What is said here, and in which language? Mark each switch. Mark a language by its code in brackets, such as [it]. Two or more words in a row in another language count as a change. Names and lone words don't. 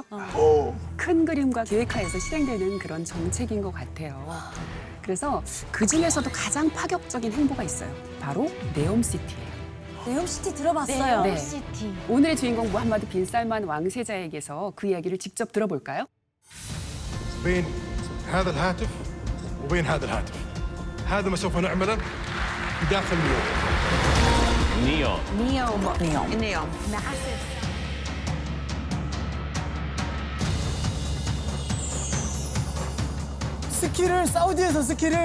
[ko] 큰 그림과 계획하에서 실행되는 그런 정책인 것 같아요. 그래서 그 중에서도 가장 파격적인 행보가 있어요. 바로 네옴시티예요. 네옴시티 들어봤어요. 네. 시티. 오늘의 주인공 무함마드 빈 살만 왕세자에게서 그 이야기를 직접 들어볼까요? [ar] بين هذا الهاتف وبين هذا الهاتف هذا ما سوف نعمله في داخل اليوم [ko] 스키를 사우디에서 스키를